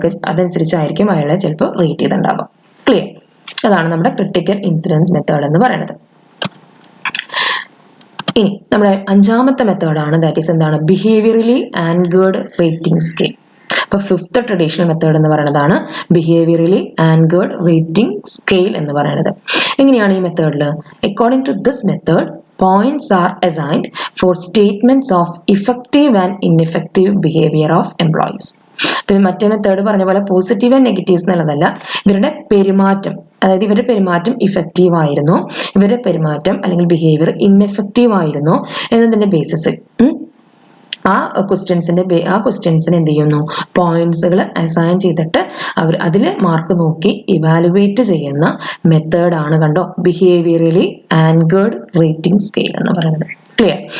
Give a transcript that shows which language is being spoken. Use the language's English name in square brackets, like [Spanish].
[Malayalam] അതനുസരിച്ചായിരിക്കും അയാളെ ചിലപ്പോൾ rate ചെയ്തിട്ടുണ്ടാവുക. Clear? അതാണ് നമ്മുടെ ക്രിട്ടിക്കൽ ഇൻസിഡൻസ് മെത്തേഡ് എന്ന് പറയുന്നത്. ഇനി നമ്മുടെ അഞ്ചാമത്തെ മെത്തേഡാണ്, ദാറ്റ് ഈസ് എന്താണ്, ബിഹേവിയറലി ആങ്കേർഡ് റേറ്റിംഗ് സ്കെയിൽ. അപ്പൊ ഫിഫ്ത്ത് ട്രഡീഷണൽ മെത്തേഡ് എന്ന് പറയുന്നതാണ് ബിഹേവിയറലി ആങ്കേർഡ് റേറ്റിംഗ് സ്കെയിൽ എന്ന് പറയുന്നത്. എങ്ങനെയാണ് ഈ മെത്തേഡിൽ? According to this method, [English] points are assigned for statements of effective and ineffective behavior of employees. [Malayalam] മറ്റേ മെത്തേഡ് പറഞ്ഞ പോലെ പോസിറ്റീവ് ആൻഡ് നെഗറ്റീവ്സ് എന്നുള്ളതല്ല, ഇവരുടെ പെരുമാറ്റം, അതായത് ഇവരുടെ പെരുമാറ്റം ഇഫക്റ്റീവ് ആയിരുന്നോ, ഇവരുടെ പെരുമാറ്റം അല്ലെങ്കിൽ ബിഹേവിയർ ഇൻഎഫക്റ്റീവ് ആയിരുന്നോ എന്നതിന്റെ ബേസിസിൽ ആ ക്വസ്റ്റ്യൻസിന് എന്ത് ചെയ്യുന്നു, പോയിന്റ്സുകൾ അസൈൻ ചെയ്തിട്ട് അവർ അതിൽ മാർക്ക് നോക്കി ഇവാലുവേറ്റ് ചെയ്യുന്ന മെത്തേഡാണ് കണ്ടോ ബിഹേവിയറലി ആങ്കേർഡ് റേറ്റിംഗ് സ്കെയിൽ എന്ന് പറയുന്നത്. ക്ലിയർ?